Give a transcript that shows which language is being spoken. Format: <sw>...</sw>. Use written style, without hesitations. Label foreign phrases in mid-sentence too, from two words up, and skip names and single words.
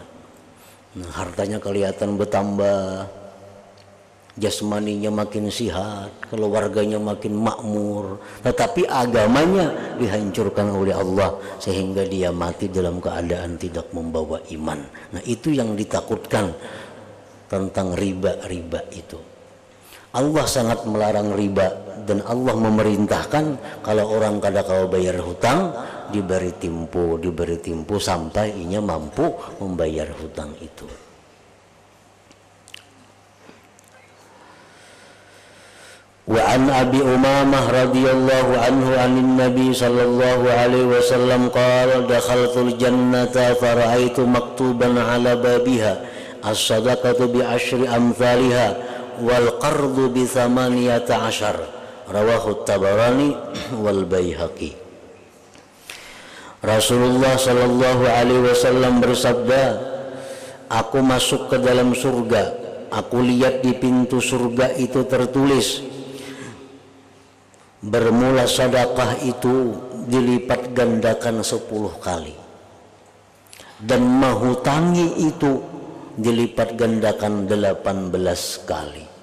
<id>Nah hartanya kelihatan bertambah, jasmaninya makin sihat, keluarganya makin makmur, tetapi agamanya dihancurkan oleh Allah sehingga dia mati dalam keadaan tidak membawa iman. Nah itu yang ditakutkan tentang riba-riba itu. Allah sangat melarang riba dan Allah memerintahkan kalau orang kada kau bayar hutang diberi tempo sampai inya mampu membayar hutang itu.</id> <ar>وعن أبي أمامة رضي الله عنه عن النبي صلى الله عليه وسلم قال دخلت الجنة فرأيت مكتوبا على بابها الصدقة بعشر أمثالها والقرض ب 18 رواه الطبراني والبيهقي.</ar> <id>Rasulullah</id> <ar>صلى الله عليه وسلم</ar> <id>bersabda, aku masuk ke dalam surga, aku lihat di pintu surga itu tertulis bermula sedekah itu dilipat gandakan 10 kali dan menghutangi itu dilipat gandakan 18 kali.</id>